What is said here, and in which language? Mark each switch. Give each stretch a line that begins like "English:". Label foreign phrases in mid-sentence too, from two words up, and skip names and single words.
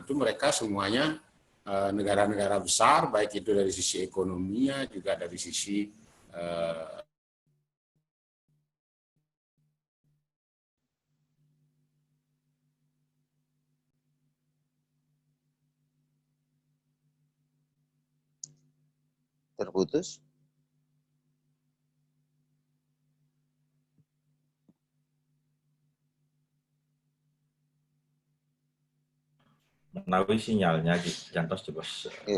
Indonesian: Itu mereka semuanya negara-negara besar, baik itu dari sisi ekonominya juga dari sisi Terputus.
Javanese: Menawi sinyalnya Jantos coba. Oke.